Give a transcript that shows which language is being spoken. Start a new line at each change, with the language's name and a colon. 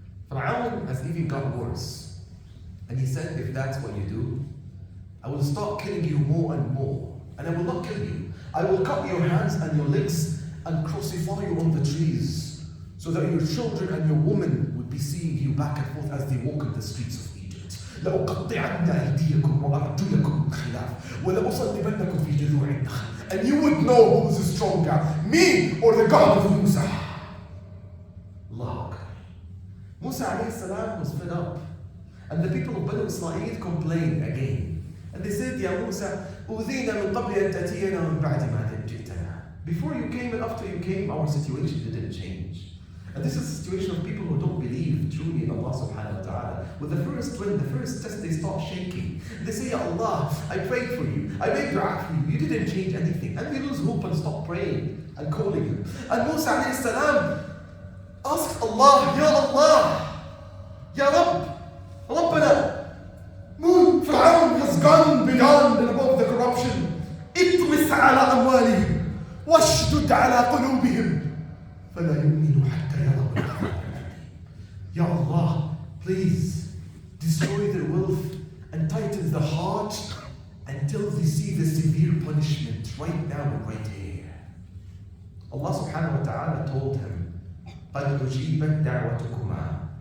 English: Fir'aun has even gotten worse. And he said, if that's what you do, I will start killing you more and more. And I will not kill you. I will cut your hands and your legs and crucify you on the trees, so that your children and your women would be seeing you back and forth as they walk in the streets of Egypt.
Arabic: لأقطعن أيديكم وأرجلكم من خلاف ولأصلبنكم في جذوع النخل.
English: And you would know who's stronger, me or the God of Musa. Allahu Akbar. Musa alayhi salam was fed up. And the people of Banu Israel complained again. And they said, Ya Musa,
Arabic: أُوذِينَا مِنْ قَبْلِ أَنْ تَأْتِيَنَا وَمِنْ بَعْدِ مَا جِئْتَنَا.
English: Before you came and after you came, our situation didn't change. And this is a situation of people who don't believe truly in Allah subhanahu wa ta'ala. With the first win, the first test, they start shaking. They say, Ya Allah, I prayed for you. I made dua for you. You didn't change anything. And they lose hope and stop praying and calling Him. And Musa alayhi salam asked Allah, Ya Allah, Ya Rabb, Rabbana, Fir'aun has gone beyond and above the corruption.
Arabic: اطمس على أموالهم واشدد على قلوبهم فلا يؤمنوا حتى يروا العذاب.
English: Ya Allah, please destroy their wealth and tighten the heart until they see the severe punishment right now and right here. Allah subhanahu wa ta'ala told him,
Arabic: قَدْ أُجِيبَتْ دَعْوَتُكُمَا.